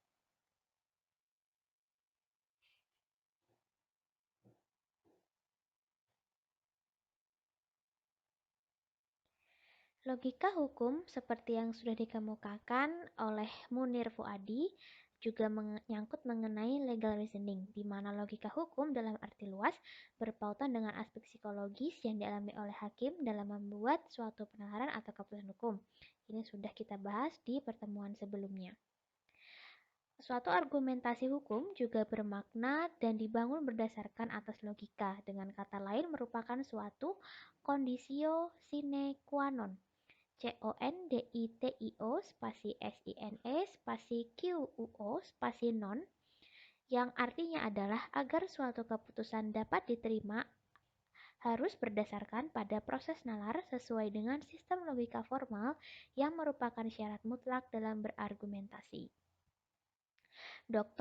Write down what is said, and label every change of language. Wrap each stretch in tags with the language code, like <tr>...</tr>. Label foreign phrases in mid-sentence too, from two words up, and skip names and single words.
<id>Logika hukum seperti yang sudah dikemukakan oleh Munir Fuadi juga menyangkut mengenai</id> <en>legal reasoning,</en> <id>di mana logika hukum dalam arti luas berpautan dengan aspek psikologis yang dialami oleh hakim dalam membuat suatu penalaran atau keputusan hukum. Ini sudah kita bahas di pertemuan sebelumnya. Suatu argumentasi hukum juga bermakna dan dibangun berdasarkan atas logika, dengan kata lain merupakan suatu</id> <la>conditio sine qua non. CONDITIO spasi SINE spasi QUO spasi non,</la> <id>yang artinya adalah agar suatu keputusan dapat diterima harus berdasarkan pada proses nalar sesuai dengan sistem logika formal yang merupakan syarat mutlak dalam berargumentasi. Dr.</id>